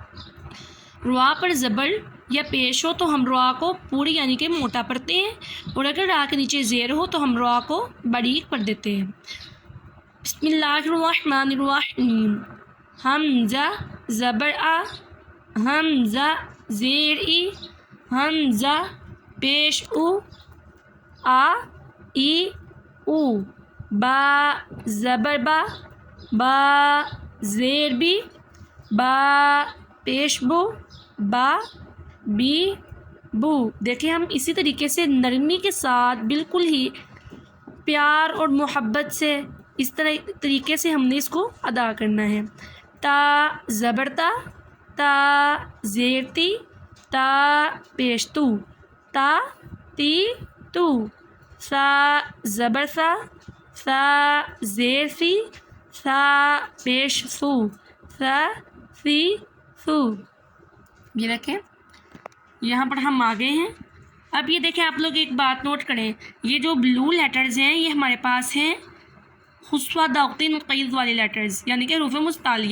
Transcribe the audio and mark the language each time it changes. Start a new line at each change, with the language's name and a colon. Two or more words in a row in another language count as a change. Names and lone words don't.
Urdu: روا پر زبر یا پیش ہو تو ہم روا کو پوری یعنی کہ موٹا پڑھتے ہیں، اور اگر را کے نیچے زیر ہو تو ہم روا کو باریک پڑھ دیتے ہیں۔
Arabic: بسم اللہ الرحمن الرحیم۔
Urdu: حمزہ زبر آ، حمزہ زیر ای، حمزہ پیش او، آ ای او۔ با زبر با زیر بی، با پیش بو، با بی بو۔ دیکھیں، ہم اسی طریقے سے نرمی کے ساتھ بالکل ہی پیار اور محبت سے اس طریقے سے ہم نے اس کو ادا کرنا ہے۔ تا زبر تا زیر تی، تا پیش تو، تا تی تو۔ سا زبر سا زیر سی، سا پیش سو، سا سی سو۔ یہ رکھیں، یہاں پر ہم آگے ہیں۔ اب یہ دیکھیں، آپ لوگ ایک بات نوٹ کریں، یہ جو
English: blue letters
Urdu: ہیں یہ ہمارے پاس ہیں خصوصا داغتین قید والے لیٹرز، یعنی کہ حروف مستعلیہ۔